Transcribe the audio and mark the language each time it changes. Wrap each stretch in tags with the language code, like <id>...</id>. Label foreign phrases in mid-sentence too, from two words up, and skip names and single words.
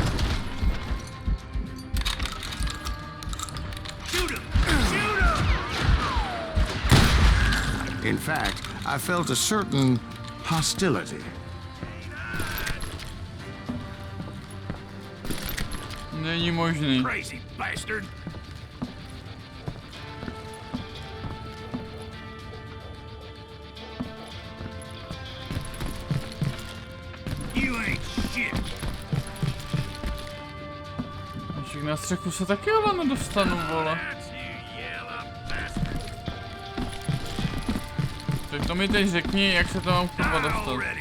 <en>Shoot him! Shoot him! fact, I felt a certain hostility.</en> <cs>Není možný.</cs> <en>Crazy bastard. You ain't shit.</en> <cs>Však na střechu se taky ale nedostanu, vole. Tak to mi teď řekni, jak se to mám kurva dostat.</cs>